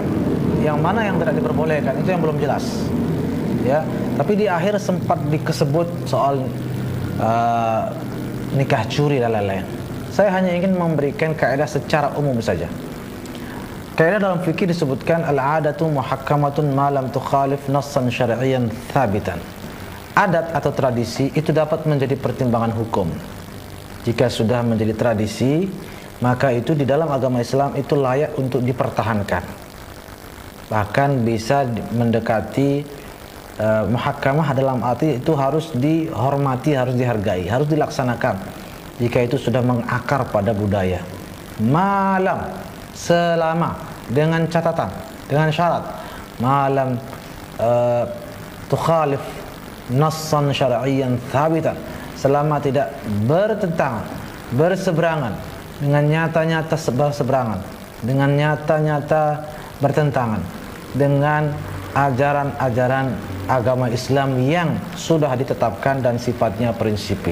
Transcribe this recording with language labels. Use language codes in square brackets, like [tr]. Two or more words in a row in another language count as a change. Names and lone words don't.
[id] Yang mana yang tidak diperbolehkan itu yang belum jelas, ya. Tapi di akhir sempat disebut soal nikah curi dan lain-lain. Saya hanya ingin memberikan kaidah secara umum saja. Kaidah dalam fikih disebutkan [ar] العادة محكمة ما لم تخالف نصا شرعيا ثابتا. [id] Adat atau tradisi itu dapat menjadi pertimbangan hukum. Jika sudah menjadi tradisi, maka itu di dalam agama Islam itu layak untuk dipertahankan. Bahkan bisa mendekati muhakkamah dalam arti itu harus dihormati, harus dihargai, harus dilaksanakan jika itu sudah mengakar pada budaya. malam, selama, dengan catatan, dengan syarat [ar] ما لم تخالف نصا شرعيا ثابتا, [id] selama tidak bertentangan, berseberangan dengan nyata-nyata berseberangan, dengan nyata-nyata bertentangan dengan ajaran-ajaran agama Islam yang sudah ditetapkan dan sifatnya prinsipil.